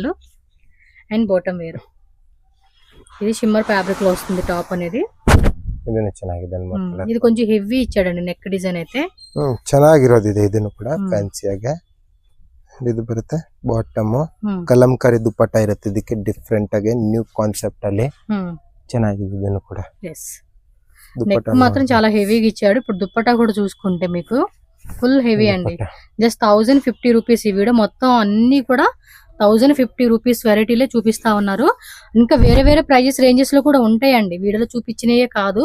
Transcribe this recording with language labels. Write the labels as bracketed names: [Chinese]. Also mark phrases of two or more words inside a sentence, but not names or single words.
[Telugu] అండ్ [English] bottom wear [Telugu] ఇది [English] shimmer fabric [Telugu] లో వస్తుంది టాప్ అనేది. [Kannada] ಇದನ್ನ ಚೆನ್ನಾಗಿದೆ. [Telugu] ఇది కొంచెం హెవీ ఇచ్చాడండి [English] neck design [Telugu] అయితే. [Kannada] ಚೆನ್ನಾಗಿರೋದು ಇದೆ. ಇದನ್ನು ಕೂಡ ಫ್ಯಾನ್ಸಿ ಆಗಿ ಇದು ಬರುತ್ತೆ. ಬಾಟಮ್ ಕಲಂಕಾರಿ ದುಪಟ್ಟಾ ಇರುತ್ತೆ. ಇದಕ್ಕೆ ಡಿಫರೆಂಟ್ ಆಗಿ [English] new concept [Kannada] ಅಲ್ಲಿ ಚೆನ್ನಾಗಿದೆ. ಇದನ್ನು కూడా [Telugu] నెక్ మాత్రం చాలా హెవీగా ఇచ్చాడు. ఇప్పుడు దుపట్టా కూడా చూసుకుంటే మీకు [English] full heavy [Telugu] అండి. [English] just 1050 rupees. [Telugu] ఈ వీడియో మొత్తం అన్ని కూడా [English] 1050 rupees [Telugu] వెరైటీలే చూపిస్తా ఉన్నారు. ఇంకా వేరే వేరే [English] prices ranges [Telugu] లో కూడా ఉంటాయండి, వీడియోలో చూపించినయే కాదు.